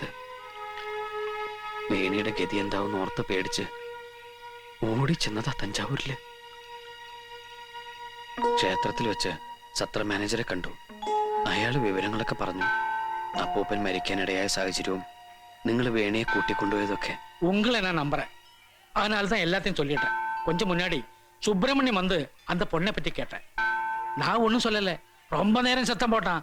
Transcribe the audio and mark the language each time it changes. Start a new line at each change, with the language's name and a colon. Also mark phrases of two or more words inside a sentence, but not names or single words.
Malayalam: വേണിയുടെ ഗതി എന്താവും ഓർത്ത് പേടിച്ച് ഓടിച്ചെന്നതാ തഞ്ചാവൂരില്. ക്ഷേത്രത്തിൽ വെച്ച് സത്ര മാനേജറെ കണ്ടു. അയാൾ വിവരങ്ങളൊക്കെ പറഞ്ഞു. അപ്പൂപ്പൻ മരിക്കാനിടയായ സാഹചര്യവും നിങ്ങൾ വേണിയെ കൂട്ടിക്കൊണ്ടുപോയതൊക്കെ.
Tamil: உங்களை நான் நம்புறேன். அதனால தான் எல்லாத்தையும் சொல்லிட்டேன். கொஞ்சம் முன்னாடி சுப்பிரமணியம் வந்து அந்த பொண்ணை பற்றி கேட்டேன். நான் ஒன்றும் சொல்லலை. ரொம்ப நேரம் சத்தம் போட்டான்.